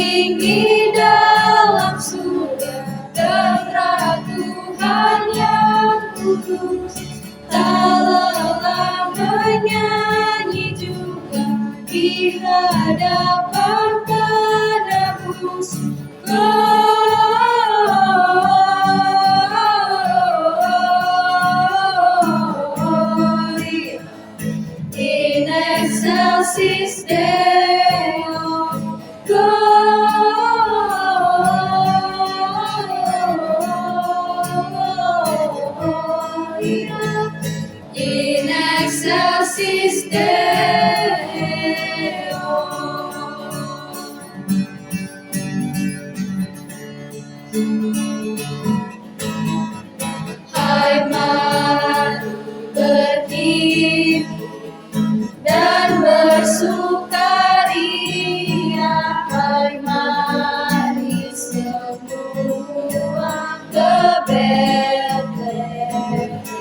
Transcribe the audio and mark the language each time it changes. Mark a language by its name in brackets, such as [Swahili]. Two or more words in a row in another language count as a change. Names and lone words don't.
[Indonesian] Tinggi dalam surga terang Tuhan yang kudus, tak lelah menyanyi juga di hadapan penebus. [Latin] Gloria in excelsis Deo. Gloria in excelsis Deo. [Indonesian] Hai mari berdiri dan bersukaria, hai mari semua ke Betlehem.